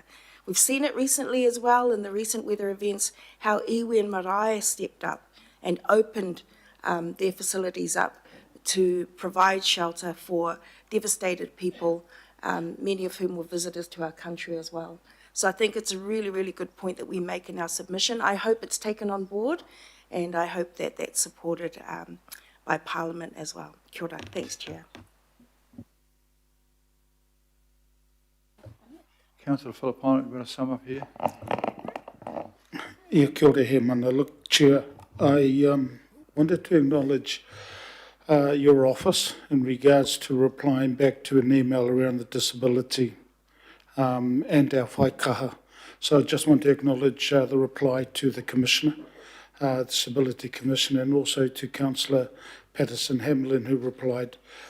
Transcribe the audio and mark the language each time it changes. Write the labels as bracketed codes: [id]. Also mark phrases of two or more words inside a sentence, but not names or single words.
[en] We've seen it recently as well in the recent weather events, how iwi and marae stepped up and opened their facilities up to provide shelter for devastated people, many of whom were visitors to our country as well. So I think it's a really, really good point that we make in our submission. I hope it's taken on board, and I hope that that's supported by Parliament as well. [mi] Kia ora. [en] Thanks, Chair. Councillor Filipaina, we're going to sum up here. Yeah, [mi] kia ora he mana. [en] Look, Chair, I wanted to acknowledge your office in regards to replying back to an email around the disability and our whaikaha. So I just want to acknowledge the reply to the Commissioner, the Disability Commissioner, and also to Councillor Patterson-Hamlin, who replied.